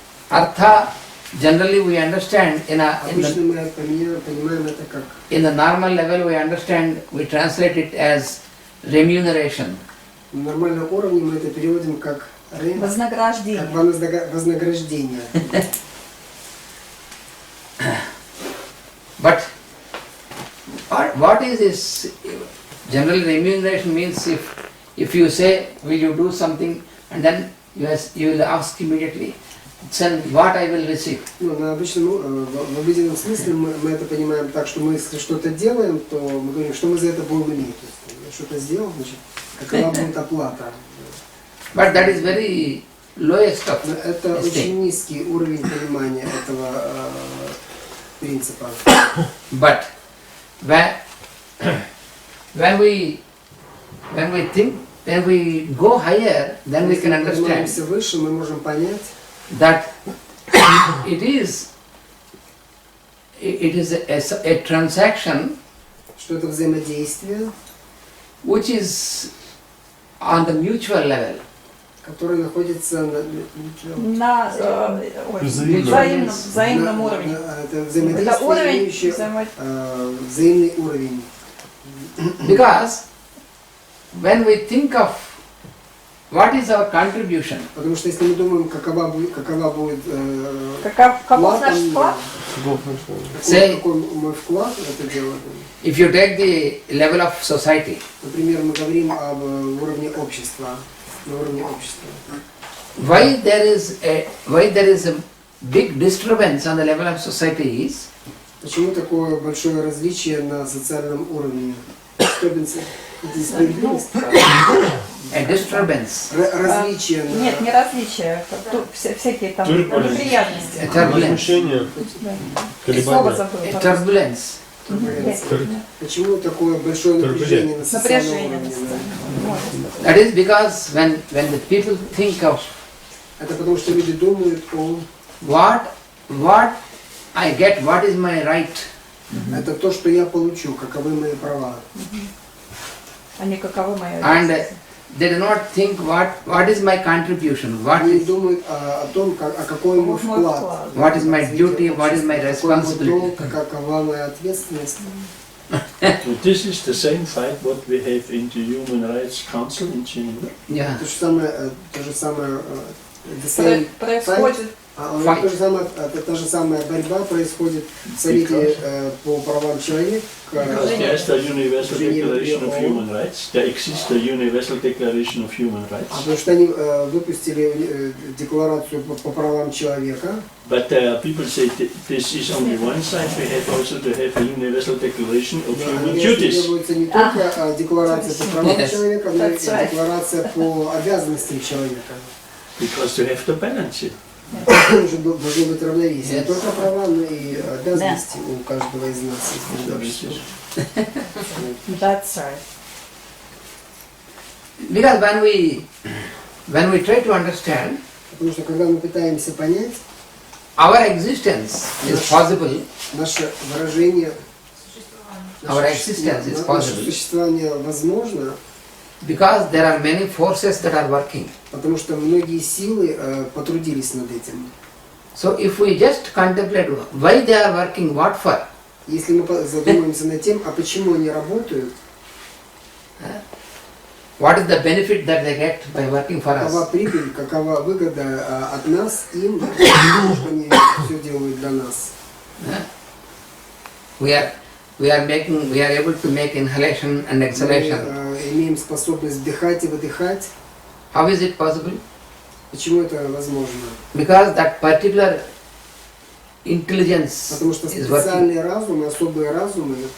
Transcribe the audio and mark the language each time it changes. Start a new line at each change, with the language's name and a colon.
English: Artha, generally we understand in the normal level we understand, we translate it as remuneration.
Russian: На нормальном уровне мы это переводим как вознаграждение. Вознаграждение.
English: But what is this? General remuneration means if you say, will you do something, and then you will ask immediately, then what I will receive.
Russian: Ну, на обычном, в обыденном смысле мы это понимаем так, что мы если что-то делаем, то мы говорим, что мы за это будем иметь. То есть, что-то сделал, значит, какова будет оплата.
English: But that is very lowest of
Russian: это очень низкий уровень понимания этого принципа.
English: But when we think, when we go higher, then we can understand
Russian: выше, мы можем понять,
English: that it is a transaction,
Russian: что это взаимодействие,
English: which is on the mutual level,
Russian: который находится на взаимном уровне. Это взаимодействие, взаимный уровень.
English: Because when we think of what is our contribution?
Russian: Потому что если мы думаем, какова будет Каков наш вклад? какой мой вклад в это дело.
English: If you take the level of society,
Russian: Например, мы говорим об уровне общества, на уровне общества.
English: why there is a big disturbance on the level of society is
Russian: Почему такое большое различие на социальном уровне? Несправедливость?
English: a disturbance,
Russian: Различие на... Нет, не различия, всякие там неприятности.
English: a turbulence,
Russian: Слово забыл.
English: a turbulence.
Russian: Почему такое большое напряжение на социальном Напряжение. уровне?
English: That is because when the people think of
Russian: Это потому что люди думают о...
English: what I get, what is my right,
Russian: Это то, что я получу, каковы мои права. Они каковы мои
English: and they do not think what is my contribution, what
Russian: Они
English: is
Russian: думают о том, какой мой вклад.
English: what is my duty, what is my responsibility.
Russian: Какова моя ответственность.
English: This is the same fight what we have in the Human Rights Council in Geneva. Yeah.
Russian: То же самое,
English: the same
Russian: происходит. Та же самая борьба происходит в Совете по правам человека.
English: There's the Universal Declaration of Human Rights. There exists the Universal Declaration of Human Rights.
Russian: Потому что они выпустили декларацию по правам человека.
English: But people say this is only one side. We have also to have a Universal Declaration of Human Duties.
Russian: Требуется не только декларация по правам человека, но и декларация по обязанностям человека.
English: Because to have to balance it.
Russian: Должно быть равновесие. Не только права, но и обязанности у каждого из нас.
English: That's right. Because when we try to understand,
Russian: Потому что когда мы пытаемся понять,
English: our existence is possible,
Russian: наше выражение,
English: our existence is
Russian: наше
English: possible,
Russian: существование возможно,
English: because there are many forces that are working.
Russian: потому что многие силы потрудились над этим.
English: So if we just contemplate why they are working, what for,
Russian: Если мы задумаемся над тем, а почему они работают,
English: what is the benefit that they get by working for
Russian: какова
English: us,
Russian: прибыль, какова выгода от нас, им, что они все делают для нас.
English: we are able to make inhalation and exhalation.
Russian: Мы имеем способность вдыхать и выдыхать.
English: How is it possible?
Russian: Почему это возможно?
English: Because that particular intelligence
Russian: Потому что
English: is working.
Russian: специальные разумы, особые разумы,